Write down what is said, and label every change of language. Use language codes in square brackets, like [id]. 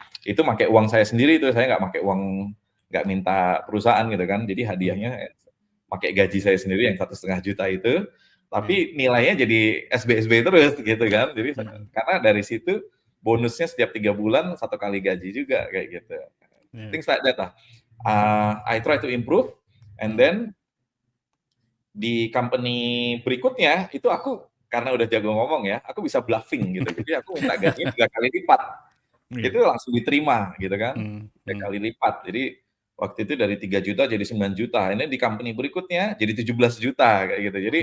[id] Itu pakai uang saya sendiri itu, saya nggak pakai uang, nggak minta perusahaan gitu kan. Jadi Mmm. hadiahnya pakai gaji saya sendiri yang 1,5 juta itu, Iya. tapi nilainya jadi SB-SB terus gitu kan. Jadi Mhm. karena dari situ bonusnya setiap 3 bulan 1 kali gaji juga kayak gitu. Iya. [en] Things like that lah. I try to improve and Mhm. then [id] di company berikutnya itu aku karena udah jago ngomong ya, aku bisa bluffing gitu. Jadi aku minta gajinya 3 kali lipat. Itu Iya. langsung diterima gitu kan, Hmm, 3 hmm, kali lipat. Jadi waktu itu dari 3 juta jadi 9 juta. Ini di company berikutnya jadi 17 juta kayak gitu. Jadi